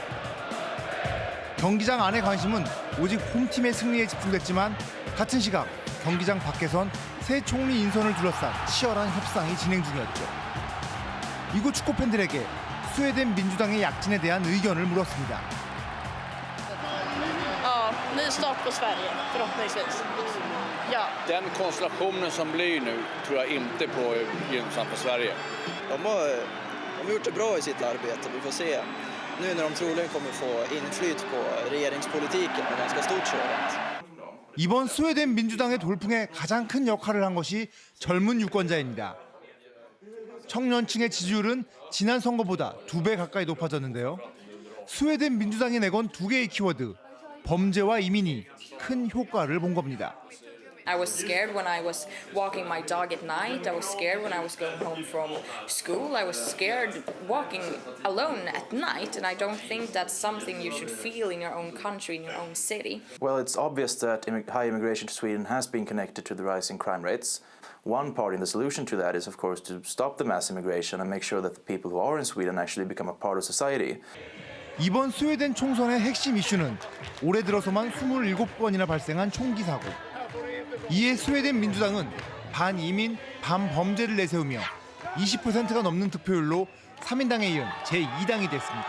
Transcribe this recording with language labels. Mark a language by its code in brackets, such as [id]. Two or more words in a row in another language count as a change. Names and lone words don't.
[ko] 경기장 안의 관심은 오직 홈팀의 승리에 집중됐지만 같은 시각 경기장 밖에선 새 총리 인선을 둘러싼 치열한 협상이 진행 중이었죠. 이곳 축구 팬들에게 스웨덴 민주당의 약진에 대한 의견을 물었습니다. [sv] Ny start på Sverige, förhoppningsvis. Ja. Den konstellationen som blir nu tror jag inte på gynnsamt för Sverige. De har gjort det bra i sitt arbete. Vi får se nu när de troligen kommer få inflyt på regeringspolitiken och ganska stort sådant. [ko] 이번 스웨덴 민주당의 돌풍에 가장 큰 역할을 한 것이 젊은 유권자입니다. 청년층의 지지율은 지난 선거보다 2배 가까이 높아졌는데요. 스웨덴 민주당이 내건 2개의 키워드, 범죄와 이민이 큰 효과를 본 겁니다. [en] I was scared when I was walking my dog at night. I was scared when I was going home from school. I was scared walking alone at night, and I don't think that's something you should feel in your own country, in your own city. Well, it's obvious that high immigration to Sweden has been connected to the rising crime rates. One part in the solution to that is, of course, to stop the mass immigration and make sure that the people who are in Sweden actually become a part of society. [ko] 이번 스웨덴 총선의 핵심 이슈는 올해 들어서만 27건이나 발생한 총기 사고. 이에 스웨덴 민주당은 반이민, 반범죄를 내세우며 20%가 넘는 득표율로 3인당에 이은 제2당이 됐습니다.